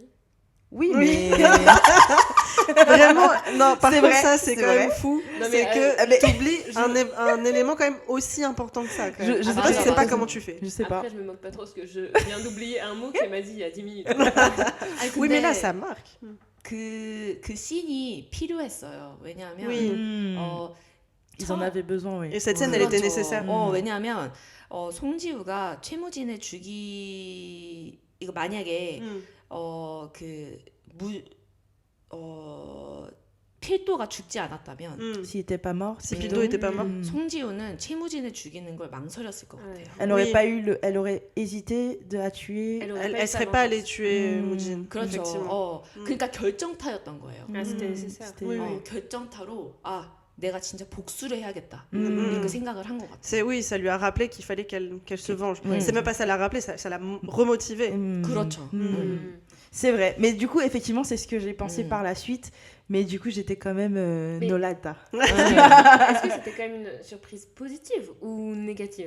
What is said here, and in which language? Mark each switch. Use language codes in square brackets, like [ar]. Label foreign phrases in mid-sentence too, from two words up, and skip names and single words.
[fr] Oui, mais... Vraiment, non, par contre, vrai, ça, c'est quand même fou. C'est que t'oublies un élément quand même aussi important que ça. Quand même. Je sais pas comment tu fais. Je sais pas. Après, je me moque pas trop parce que je viens d'oublier un mot qu'elle m'a dit il y a 10 minutes. Oui, mais là, ça marque. [ko] 그 씬이 필요했어요. 왜냐하면 [fr] ils en avaient besoin, oui. Et cette scène, elle était nécessaire. [ko] 왜냐하면 송지우가 최무진을 이거 만약에 필도가 죽지 않았다면 [fr] s'il était pas mort, si Pildo était pas mort, [ko] 송지우는 최무진을 죽이는 걸 망설였을 것 같아요. [fr] Elle aurait hésité à tuer. Elle serait pas allée tuer Moojin. [ko] 그렇죠. 그러니까 결정타였던 거예요. [fr] C'était nécessaire. [ko] 결정타로 내가 진짜 복수를 해야겠다. 이렇게 생각을 한 것 같아요. [fr] Oui, ça lui a rappelé qu'il fallait qu'elle se venge. C'est même pas ça l'a rappelé, ça l'a remotivé. [ko] 그렇죠. [fr] C'est vrai. Mais du coup, effectivement, c'est ce que j'ai pensé par la suite. Mais du coup, j'étais quand même nolata. Est-ce que c'était quand même une surprise positive ou négative ?